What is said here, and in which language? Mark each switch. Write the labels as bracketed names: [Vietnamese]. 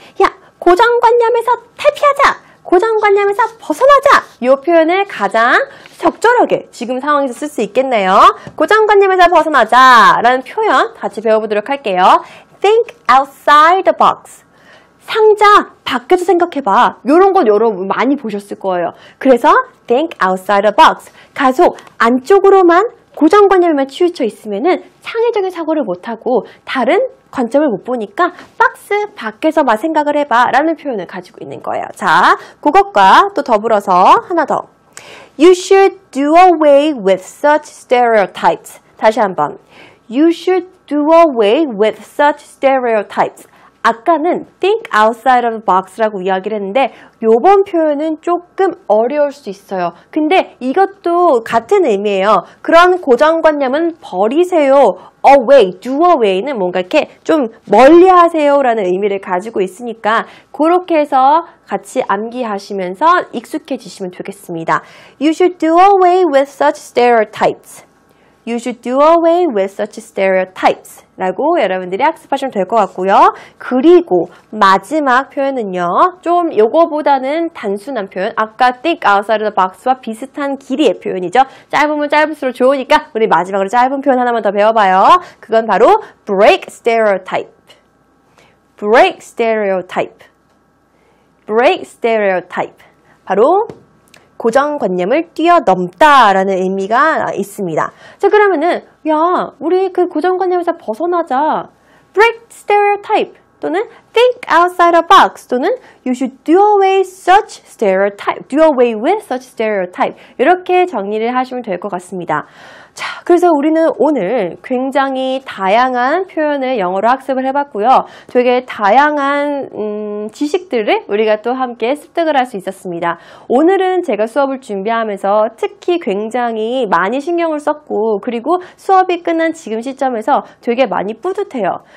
[Korean] 야, 고정관념에서 탈피하자! 고정관념에서 벗어나자! 이 표현을 가장 적절하게 지금 상황에서 쓸 수 있겠네요. 고정관념에서 벗어나자 라는 표현 같이 배워보도록 할게요. [English] Think outside the box. [Korean] 상자 밖에서 생각해봐. 이런 건 여러분 많이 보셨을 거예요. 그래서 [English] think outside the box. [Korean] 계속 안쪽으로만 고정관념에만 치우쳐 있으면은 창의적인 사고를 못하고 다른 관점을 못 보니까 박스 밖에서만 생각을 해봐 라는 표현을 가지고 있는 거예요. 자, 그것과 또 더불어서 하나 더. [English] You should do away with such stereotypes. [Korean] 다시 한번. [English] You should do away with such stereotypes. [Korean] 아까는 [English] think outside of the box [Korean] 라고 이야기를 했는데 요번 표현은 조금 어려울 수 있어요. 근데 이것도 같은 의미예요. 그런 고정관념은 버리세요. away, do away는 뭔가 이렇게 좀 멀리 하세요 라는 의미를 가지고 있으니까 그렇게 해서 같이 암기하시면서 익숙해지시면 되겠습니다. [English] You should do away with such stereotypes. You should do away with such stereotypes [Korean] 라고 여러분들이 학습하시면 될 것 같고요. 그리고 마지막 표현은요. 좀 요거보다는 단순한 표현. 아까 [English] think outside of the box [Korean] 와 비슷한 길이의 표현이죠. 짧으면 짧을수록 좋으니까 우리 마지막으로 짧은 표현 하나만 더 배워봐요. 그건 바로 [English] break stereotype. break stereotype. break stereotype. [Korean] 바로 고정관념을 뛰어넘다라는 의미가 있습니다. 자, 그러면은 야, 우리 그 고정관념에서 벗어나자. [English] break stereotype [Korean] 또는 [English] think outside the box [Korean] 또는 [English] you should do away such stereotype, do away with such stereotype [Korean] 이렇게 정리를 하시면 될 것 같습니다. 자, 그래서 우리는 오늘 굉장히 다양한 표현을 영어로 학습을 해봤고요. 되게 다양한 지식들을 우리가 또 함께 습득을 할 수 있었습니다. 오늘은 제가 수업을 준비하면서 특히 굉장히 많이 신경을 썼고 그리고 수업이 끝난 지금 시점에서 되게 많이 뿌듯해요.